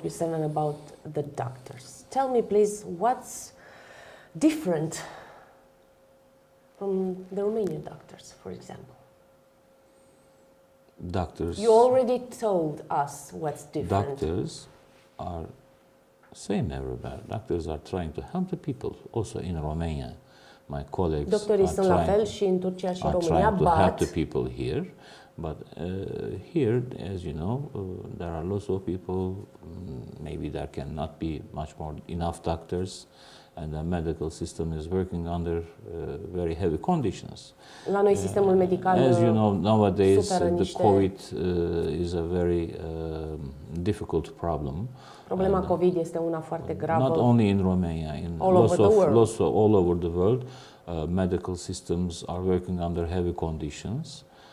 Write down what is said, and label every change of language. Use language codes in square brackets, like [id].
[en] Gusevan, about the doctors? Tell me, please, what's different from the Romanian doctors, for example? Doctors. You already told us what's different. Doctors are same everywhere. Doctors are trying to help the people. Also in Romania, my colleagues [ro] Doctorii sunt la fel și în Turcia și în România, [en] trying to help the people here. But here, as you know, there are lots of people. Maybe there cannot be much more enough doctors, and the medical system is working under very heavy conditions. [ro] La noi sistemul medical [en] as you know, nowadays the COVID is a very difficult problem. [ro] Problema COVID este una foarte gravă. [en] Not only in Romania, in all over the world, medical systems are working under heavy conditions.